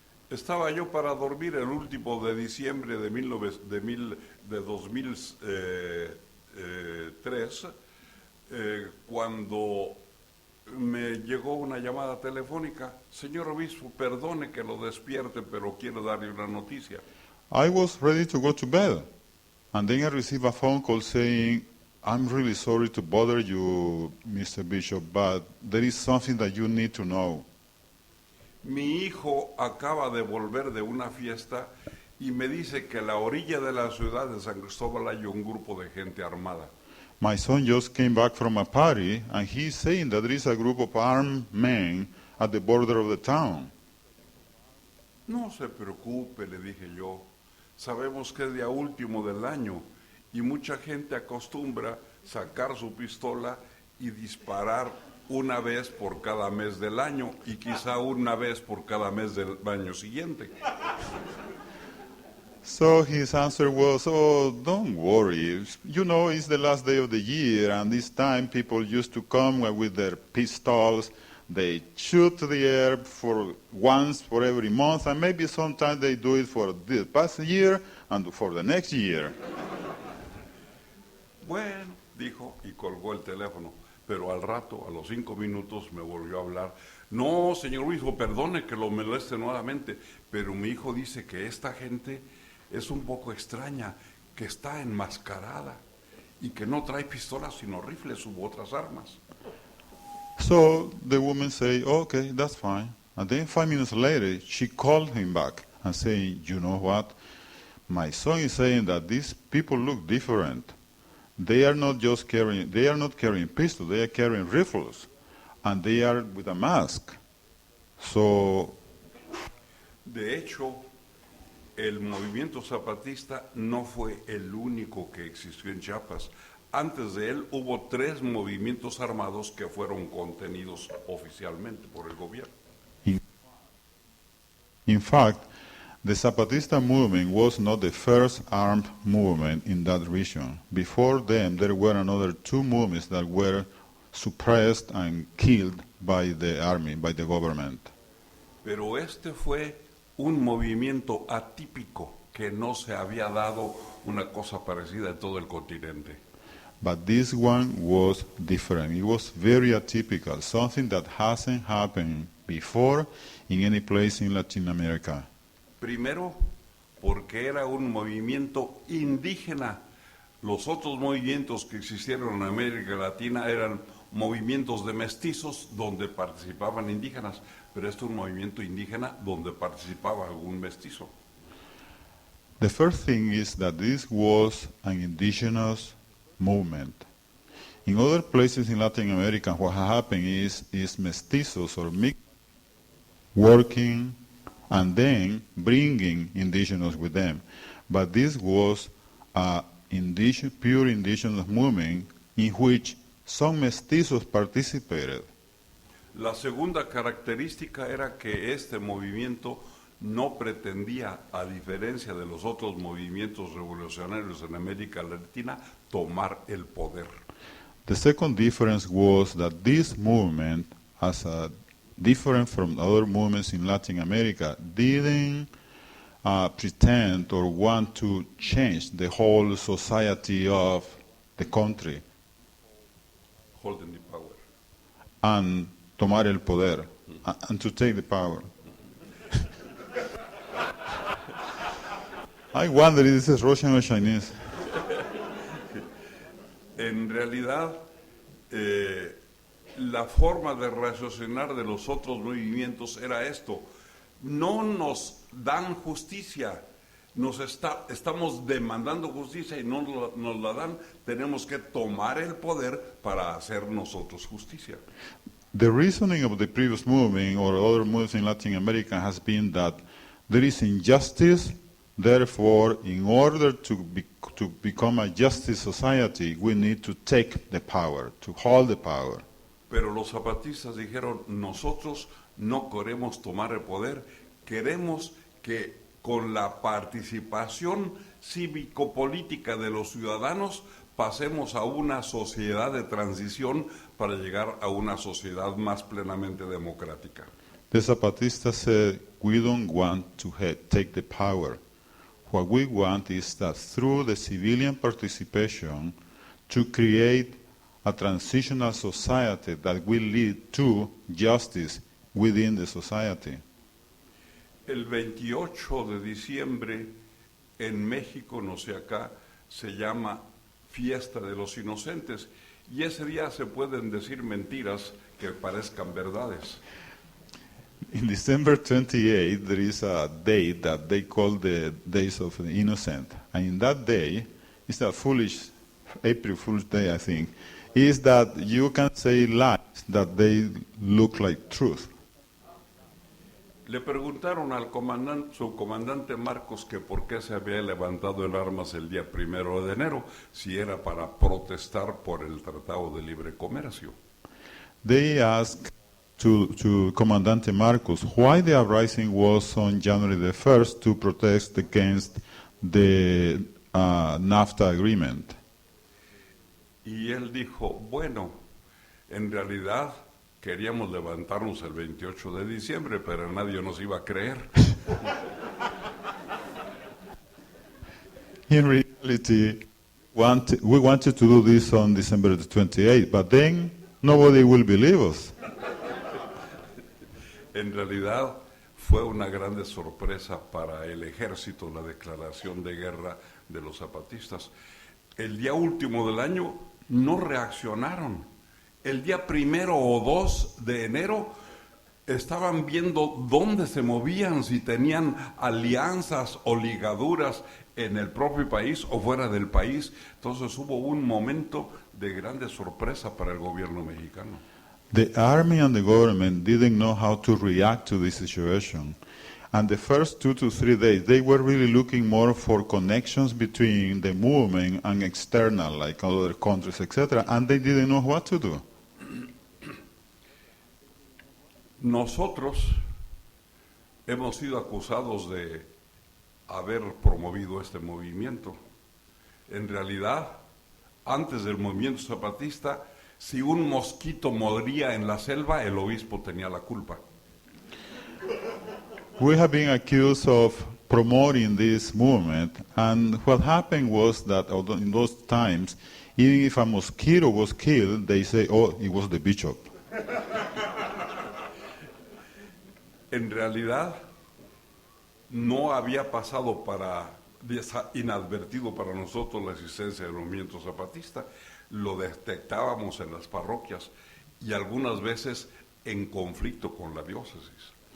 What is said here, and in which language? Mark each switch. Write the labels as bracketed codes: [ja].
[es] Estaba yo para dormir el último de diciembre de 2003, cuando me llegó una llamada telefónica. Señor obispo, perdone que lo despierte, pero quiero darle una noticia. [en] I was ready to go to bed, and then I received a phone call saying, I'm really sorry to bother you, Mr. Bishop, but there is something that you need to know. [es] Mi hijo acaba de volver de una fiesta y me dice que a la orilla de la ciudad de San Cristóbal hay un grupo de gente armada. [en] My son just came back from a party, and he's saying that there is a group of armed men at the border of the town. [es] No se preocupe, le dije yo. Sabemos que es día último del año y mucha gente acostumbra sacar su pistola y disparar una vez por cada mes del año y quizá una vez por cada mes del año siguiente. [en] So his answer was, oh, don't worry. You know, it's the last day of the year, and this time people used to come with their pistols. They shoot to the air for once for every month, and maybe sometimes they do it for the past year and for the next year. [es] Bueno, dijo y colgó el teléfono. Pero al rato, a los 5 minutos, me volvió a hablar. No, señor obispo, perdone que lo moleste nuevamente, pero mi hijo dice que esta gente es un poco extraña, que está enmascarada y que no trae pistolas sino rifles u otras armas. [en] So the woman say, okay, that's fine. And then 5 minutes later, she called him back and saying, you know what? My son is saying that these people look different. They are not carrying pistols, they are carrying rifles. And they are with a mask. So, [es] De hecho, el movimiento zapatista no fue el único que existió en Chiapas. Antes de él hubo 3 movimientos armados que fueron contenidos oficialmente por el gobierno. [en] in fact, the Zapatista movement was not the first armed movement in that region. Before them, there were another 2 movements that were suppressed and killed by the army, by the government. [es] Pero este fue un movimiento atípico que no se había dado una cosa parecida en todo el continente. [en] But this one was different. It was very atypical, something that hasn't happened before in any place in Latin America. [es] Primero, porque era un movimiento indígena. Los otros movimientos que existieron en América Latina eran movimientos de mestizos donde participaban indígenas, pero este es un movimiento indígena donde participaba algún mestizo. [en] The first thing is that this was an indigenous movement. In other places in Latin America, what happened is mestizos or mixed working and then bringing indigenous with them. But this was a pure indigenous movement in which some mestizos participated. [es] La segunda característica era que este movimiento no pretendía, a diferencia de los otros movimientos revolucionarios en América Latina, tomar el poder. [en] The second difference was that this movement, different from other movements in Latin America, didn't pretend or want to change the whole society of the country Holding the power. and [es] tomar el poder, [en] and to take the power. I wonder if this is Russian or Chinese. [es] En realidad, la forma de raciocinar de los otros movimientos era esto: no nos dan justicia, estamos demandando justicia y no nos la dan, tenemos que tomar el poder para hacer nosotros justicia. [en] The reasoning of the previous movement or other movements in Latin America has been that there is injustice, therefore, in order to become a justice society, we need to take the power, to hold the power. [es] Pero los zapatistas dijeron: nosotros no queremos tomar el poder, queremos que con la participación cívico-política de los ciudadanos pasemos a una sociedad de transición para llegar a una sociedad más plenamente democrática. [en] The Zapatistas said, we don't want to take the power. What we want is that through the civilian participation to create a transitional society that will lead to justice within the society. [es] El 28 de diciembre en México, no sé acá, se llama Fiesta de los Inocentes, y ese día se pueden decir mentiras que parezcan verdades. [en] In December 28, there is a date that they call the Days of the Innocent. And in that day, it's a April Fool's Day, I think, is that you can say lies that they look like truth. [es] Le preguntaron al subcomandante Marcos que por qué se había levantado en armas el día 1 de enero, si era para protestar por el Tratado de Libre Comercio. [en] They asked to Comandante Marcos why the uprising was on January the 1st to protest against the NAFTA agreement. [es] Y él dijo: bueno, en realidad queríamos levantarnos el 28 de diciembre, pero nadie nos iba a creer. [en] In reality, We wanted to do this on December the 28th, but then nobody will believe us. [es] En realidad fue una grande sorpresa para el ejército la declaración de guerra de los zapatistas. El día último del año no reaccionaron. El día 1 o 2 de enero estaban viendo dónde se movían, si tenían alianzas o ligaduras en el propio país o fuera del país. Entonces hubo un momento de grande sorpresa para el gobierno mexicano. [en] The army and the government didn't know how to react to this situation. And the first 2 to 3 days, they were really looking more for connections between the movement and external, like other countries, etc. And they didn't know what to do. [es] Nosotros hemos sido acusados de haber promovido este movimiento. En realidad, antes del movimiento zapatista, si un mosquito moría en la selva, el obispo tenía la culpa. [en] We have been accused of promoting this movement, and what happened was that in those times, even if a mosquito was killed, they say, oh, it was the bishop. [es] En realidad, no había pasado inadvertido para nosotros la existencia del movimiento zapatista. Lo detectábamos en las parroquias y algunas veces en conflicto con la diócesis.